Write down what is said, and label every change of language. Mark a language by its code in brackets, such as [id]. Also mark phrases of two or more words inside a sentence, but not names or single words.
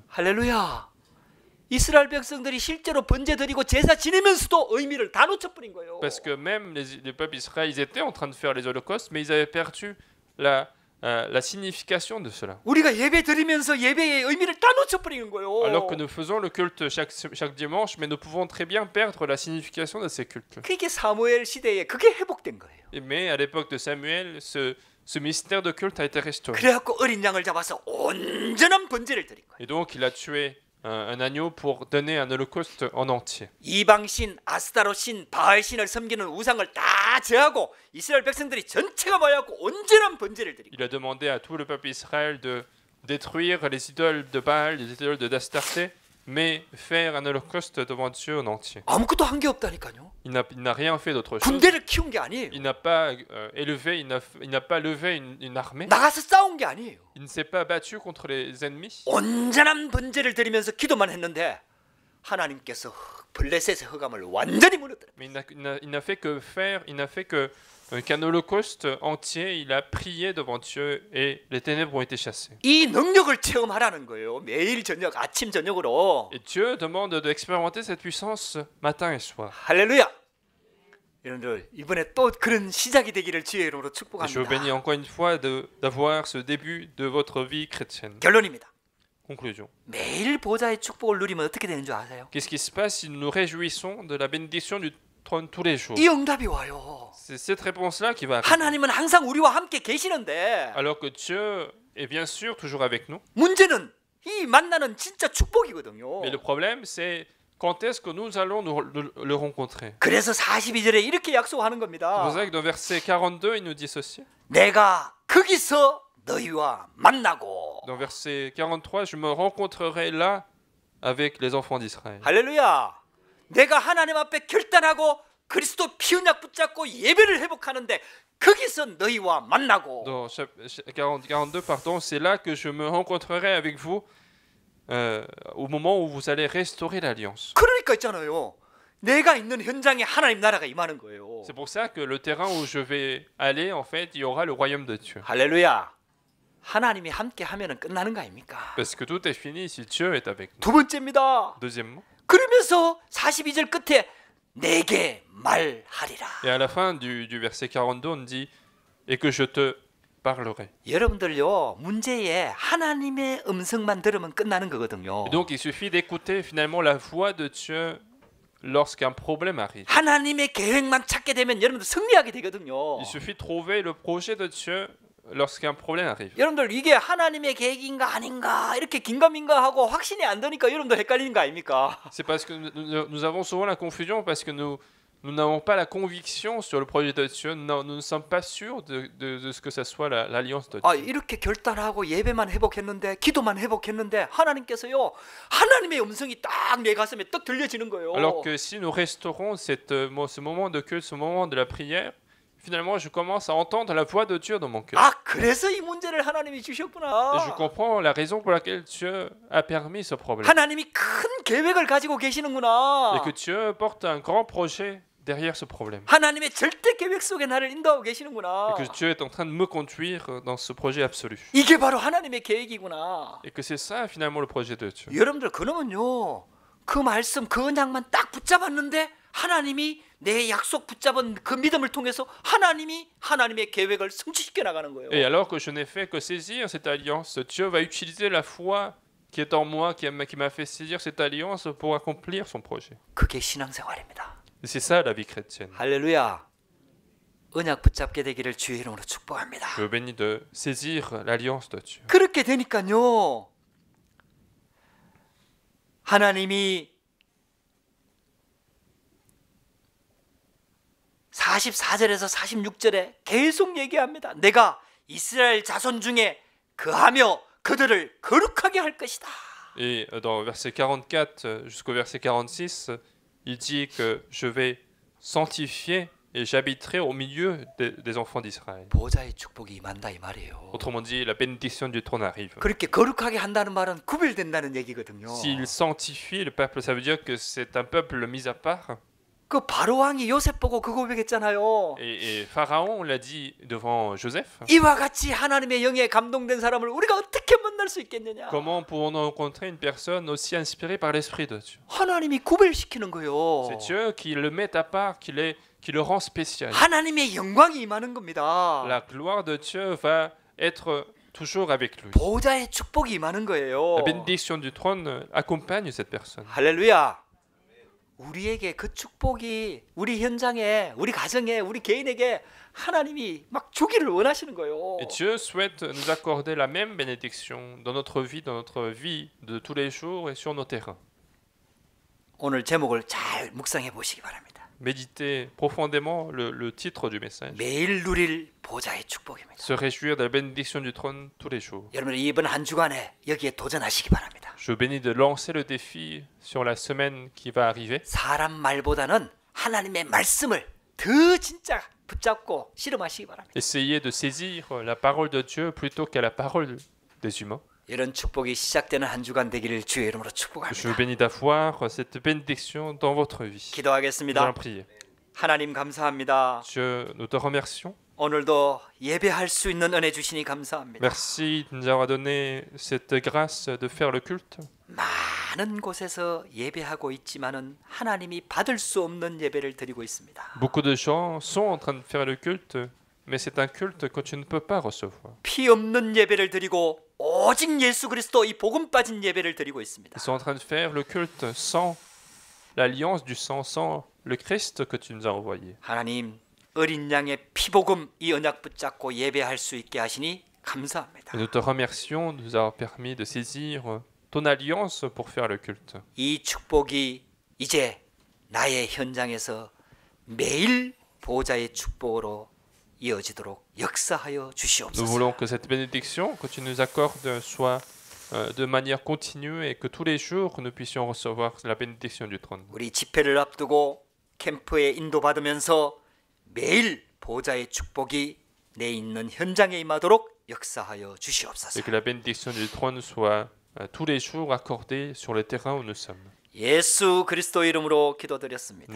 [ko] 할렐루야. 이스라엘 백성들이 실제로 번제 드리고 제사 지내면서도 의미를 다 놓쳐버린 거예요. [fr] Parce que même les peuples israéliens, ils étaient en train de faire les holocaustes, mais ils avaient perdu la signification de cela. [ko] 우리가 예배 드리면서 예배의 의미를 다 놓쳐버리는 거예요. [fr] Alors que nous faisons le culte chaque dimanche, mais nous pouvons très bien perdre la signification de ces cultes. [ko] 그게 사무엘 시대에 그게 회복된 거예요. [fr] Mais à l'époque de Samuel, ce mystère de culte a été restauré. [ko] 그래갖고 어린 양을 잡아서 온전한 번제를 드린 거예요. [fr] Et donc il a tué un agneau pour donner un holocauste en entier. [ko] 이방신, 아스타롯신, 바알신을 섬기는 우상을 다 제하고 이스라엘 백성들이 전체가 모여갖고 온전한 번제를 드리고 [fr] Il a demandé à tout le peuple Israël de détruire les idoles de Baal, les idoles d'Astarté, mais faire un holocauste devant Dieu en entier. [ko] 아무것도 한 게 없다니까요. [fr] Il n'a rien fait d'autre chose. [ko] 군대를 키운 게 아니에요. [fr] Il n'a pas élevé, il n'a pas levé une armée. [ko] 나가서 싸운 게 아니에요. [fr] Il ne s'est pas battu contre les ennemis. [ko] 온전한 번제를 드리면서 기도만 했는데 하나님께서 블레셋의 흑암을 완전히 무너뜨려. [fr] Mais il n'a fait que faire, il n'a fait que qu'un holocauste entier. Il a prié devant Dieu et les ténèbres ont été chassées. [ko] 이 능력을 체험하라는 거예요. 매일 저녁, 아침 저녁으로. [fr] Et Dieu demande d'expérimenter cette puissance matin et soir. [ko] 할렐루야. 여러분들 이번에 또 그런 시작이 되기를 주의 이름으로 [fr] Et je vous bénis [ko] 축복합니다. [fr] encore une fois d'avoir ce début de votre vie chrétienne. [ko] 결론입니다. [fr] Conclusion. [ko] 매일 보좌의 축복을 누리면 어떻게 되는 줄 아세요? [fr] Qu'est-ce qui se passe si nous nous réjouissons de la bénédiction du trône tous les jours? [ko] 이 응답이 와요. [fr] C'est cette réponse-là qui va arriver. [ko] 하나님은 항상 우리와 함께 계시는데 [fr] Alors que Dieu est bien sûr toujours avec nous. [ko] 문제는 이 만나는 진짜 축복이거든요. [fr] Mais le problème, c'est quand est-ce que nous allons le rencontrer? [ko] 그래서 42절에 이렇게 약속하는 [fr] C'est [ko] 겁니다. [fr] pour ça que dans verset 42, il nous dit ceci. [ko] 내가 거기서 너희와 만나고. [fr] Dans verset 43, je me rencontrerai là avec les enfants d'Israël. [ko] 할렐루야. 내가 하나님 앞에 결단하고 그리스도 피언약 붙잡고 예배를 회복하는데 거기서 너희와 만나고. [fr] Dans 42, pardon, c'est là que je me rencontrerai avec vous au moment où vous allez restaurer l'alliance. [ko] 그러니까 있잖아요. 내가 있는 현장에 하나님 나라가 임하는 거예요. [fr] C'est pour ça que le terrain où je vais aller, en fait, il y aura le royaume de Dieu. [ko] 할렐루야. 하나님이 함께 하면은 끝나는 거 아닙니까? [fr] Parce que tout est fini si Dieu est avec nous. [ko] 두 번째입니다. [fr] Deuxièmement, [ko] 그러면서 42절 끝에 내게 말하리라. [fr] et à la fin du verset 42, on dit « Et que je te parlerai ». [ko] 여러분들요, 문제에 하나님의 음성만 들으면 끝나는 거거든요. [fr] Et donc, il suffit d'écouter finalement la voix de Dieu lorsqu'un problème arrive. [ko] 하나님의 계획만 찾게 되면 여러분들 승리하게 되거든요. [fr] Il suffit de trouver le projet de Dieu lorsqu'un problème arrive. [ko] 여러분들 이게 하나님의 계획인가 아닌가 이렇게 긴가민가하고 확신이 안 되니까 여러분들 헷갈리는 거 아닙니까? [fr] C'est parce que nous avons souvent la confusion parce que nous n'avons pas la conviction sur le projet de Dieu. Nous ne sommes pas sûrs de ce que ça soit l'alliance de Dieu. [ko] 아, 이렇게 결단하고 예배만 회복했는데 기도만 회복했는데 하나님께서요 하나님의 음성이 딱 내 가슴에 떡 들려지는 거예요. [fr] Alors que si nous restaurons ce moment de culte, ce moment de la prière, finalement je commence à entendre la voix de Dieu dans mon cœur. [ko] 아, 그래서 이 문제를 하나님이 [fr] Et je [ko] 주셨구나. [fr] comprends la raison pour laquelle Dieu a permis ce problème. [ko] 하나님이 큰 계획을 가지고 계시는구나. [fr] Et que Dieu porte un grand projet derrière ce problème. [ko] 하나님의 절대 계획 속에 나를 인도하고 계시는구나. [fr] Et que Dieu est en train de me conduire dans ce projet absolu. [ko] 이게 바로 하나님의 계획이구나. [fr] Et que c'est ça finalement le projet de Dieu. [ko] 여러분들 그러면요 그 말씀 그 언약만 딱 붙잡았는데 하나님이 내 약속 붙잡은 그 믿음을 통해서 하나님이 하나님의 계획을 성취시켜 나가는 거예요. [fr] Et alors que je n'ai fait que saisir cette alliance, Dieu va utiliser la foi qui est en moi, qui m'a fait saisir cette alliance pour accomplir son projet. [ko] 그게 신앙생활입니다. [fr] Et c'est ça la vie chrétienne. [ko] 할렐루야. 언약 붙잡게 되기를 주의 이름으로 축복합니다. [fr] Je vous bénis de saisir l'alliance de Dieu. [ko] 그렇게 되니까요 하나님이 44절에서 46절에 계속 얘기합니다. 내가 이스라엘 자손 중에 거하며 그들을 거룩하게 할 것이다. [fr] Et dans verset 44 jusqu'au verset 46, il dit que je vais sanctifier et j'habiterai au milieu des enfants d'Israël. [ko] 보좌의 축복이 임한다 이 말이에요. [fr] Autrement dit, la bénédiction du trône arrive. [ko] 그렇게 거룩하게 한다는 말은 구별된다는 얘기거든요. [fr] S'il sanctifie le peuple, ça veut dire que c'est un peuple mis à part. [ko] 그 바로 왕이 요셉 보고 그 고백했잖아요. [fr] Et Pharaon l'a dit devant Joseph. [ko] 이와 같이 하나님의 영에 감동된 사람을 우리가 어떻게 만날 수 있겠느냐? [fr] Comment pouvons-nous rencontrer une personne aussi inspirée par l'Esprit de Dieu? [ko] 하나님이 구별시키는 거예요. [fr] C'est Dieu qui le met à part, qui le rend spécial. [ko] 하나님의 영광이 임하는 겁니다. [fr] La gloire de Dieu va être toujours avec lui. [ko] 보좌의 축복이 임하는 거예요. [fr] La bénédiction du trône accompagne cette personne. [ko] 할렐루야. 우리에게 그 축복이 우리 현장에, 우리 가정에, 우리 개인에게 하나님이 막 주기를 원하시는 거예요. [fr] Et Dieu souhaite nous accorder la même bénédiction dans notre vie de tous les jours et sur nos terrains. [ko] 오늘 제목을 잘 묵상해 보시기 바랍니다. [fr] Méditez profondément le titre du message. [ko] 매일 누릴 보좌의 축복입니다. [fr] Se réjouir de la bénédiction du trône tous les jours. [ko] 여러분 이번 한 주간에 여기에 도전하시기 바랍니다. [fr] Je vous bénis de lancer le défi sur la semaine qui va arriver. [ko] 사람 말보다는 하나님의 말씀을 더 진짜 붙잡고 실험하시기 바랍니다. [fr] Essayez de saisir la parole de Dieu plutôt qu'à la parole des humains. [ko] 이런 축복이 시작되는 한 주간 되기를 주의 이름으로 [fr] Je vous [ko] 축복합니다. [fr] bénis d'avoir cette bénédiction dans votre vie. Nous [ko] 기도하겠습니다. [fr] allons prier. [ko] 하나님 감사합니다. [fr] Dieu, nous te remercions. [ko] 오늘도 예배할 수 있는 은혜 주시니 감사합니다. [fr] Merci de nous avoir donné cette grâce de faire le culte. [ko] 많은 곳에서 예배하고 있지만은 하나님이 받을 수 없는 예배를 드리고 있습니다. [fr] Beaucoup de gens sont en train de faire le culte, mais c'est un culte que tu ne peux pas recevoir. [ko] 피 없는 예배를 드리고 오직 예수 그리스도 이 복음 빠진 예배를 드리고 있습니다. [fr] Ils sont en train de faire le culte sans l'alliance du sang, sans le Christ que tu nous as envoyé. [ko] 하나님 어린 양의 피복음 이 언약 붙잡고 예배할 수 있게 하시니 감사합니다. [fr] Et nous te remercions de nous avoir permis de saisir ton alliance pour faire le culte. [ko] 이 축복이 이제 나의 현장에서 매일 보좌의 축복으로 이어지도록 역사하여 [fr] Nous [ko] 주시옵소서. [fr] voulons que cette bénédiction que tu nous accordes soit de manière continue et que tous les jours nous puissions recevoir la bénédiction du trône. [ko] 우리 집회를 앞두고 캠프에 인도받으면서 매일 보좌의 축복이 내 있는 현장에 임하도록 역사하여 주시옵소서. [fr] Et que la bénédiction du trône soit tous les jours accordée sur le terrain où nous sommes. [ko] 예수 그리스도 이름으로 기도드렸습니다.